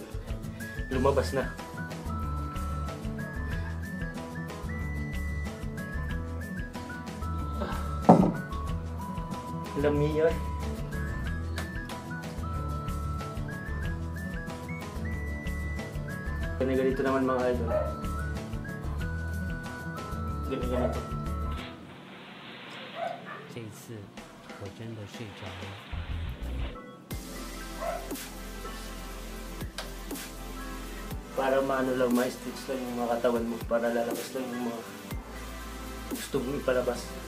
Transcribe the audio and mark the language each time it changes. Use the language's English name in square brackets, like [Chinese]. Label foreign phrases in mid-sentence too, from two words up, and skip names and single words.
[Filipino] Lumabas na. Lamiyan. Ganito naman mga idol. Ganito. [Chinese] 这次我真的睡着了。 [Filipino] Para ma-stitch lang yung mga katawan mo, para lalabas lang yung mga gusto mong ipalabas.